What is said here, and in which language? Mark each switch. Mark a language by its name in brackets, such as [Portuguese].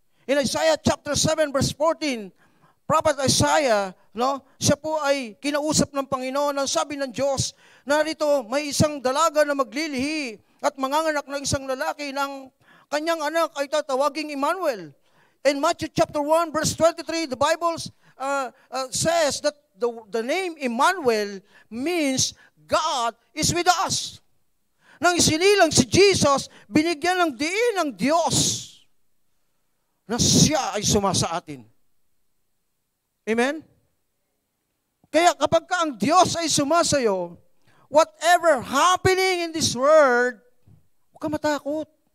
[English] In Isaiah chapter 7 verse 14, Prophet Isaiah, [Filipino] siya po ay kinausap ng Panginoon. Ang sabi ng Diyos, narito may isang dalaga na maglilihi at manganganak ng isang lalaki ng kanyang anak ay tatawaging Emmanuel. [English] In Matthew chapter 1 verse 23, the Bible says that the name Emmanuel means God is with us. [Filipino] Nang isinilang si Jesus, binigyan ng diin ng Diyos na siya ay sumasa atin. Amen? Kaya kapag ka ang Diyos ay sumasayo, [English] whatever happening in this world, [Filipino] huwag ka matakot.